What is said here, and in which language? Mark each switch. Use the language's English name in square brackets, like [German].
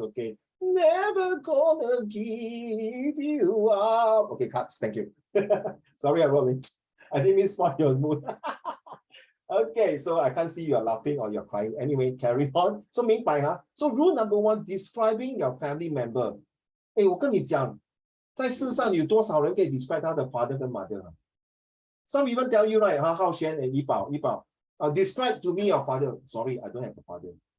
[English] Okay. Never gonna give you up. Okay, cuts. Thank you. Sorry, I wrote it. I didn't mean spoil your mood. Okay, so I can't see you are laughing or you're crying. Anyway, carry on. So [Chinese] 明白哈? [English] So rule number 1, describing your family member. [Chinese] 我跟你讲，在世上有多少人可以 describe 他的 father 跟 mother? [English] Some even tell you, right, 浩轩 and 怡宝 describe to me your father. Sorry, I don't have a father.